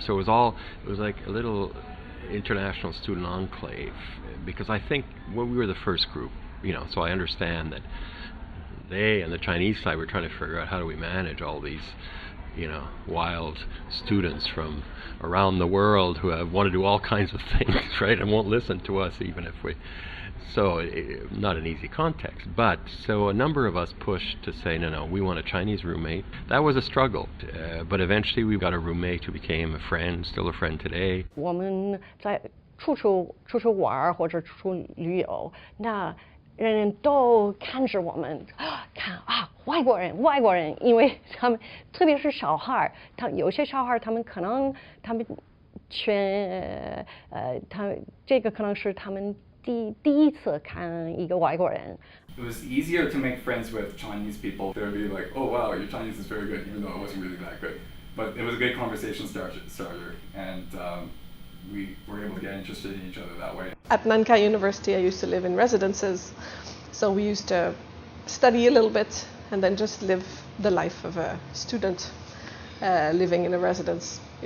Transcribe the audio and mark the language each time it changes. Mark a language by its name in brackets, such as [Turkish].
[English] So it was like a little international student enclave, because I think we were the first group, so I understand that they and the Chinese side were trying to figure out how do we manage all these wild students from around the world who want to do all kinds of things, right, and won't listen to us even if we. So not an easy context, but so a number of us pushed to say, no, we want a Chinese roommate. That was a struggle, but eventually we got a roommate who became a friend, still a friend today. [Chinese] 我们在处处玩或者处处旅游，那人人都看着我们，看啊，外国人，因为他们特别是小孩，有些小孩他们可能这个可能是他们第一次看一个外国人。 [English] It was easier to make friends with Chinese people. They would be like, "Oh wow, your Chinese is very good," even though it wasn't really that good. But it was a good conversation starter, and we were able to get interested in each other that way. At Nankai University, I used to live in residences, so we used to study a little bit and then just live the life of a student living in a residence.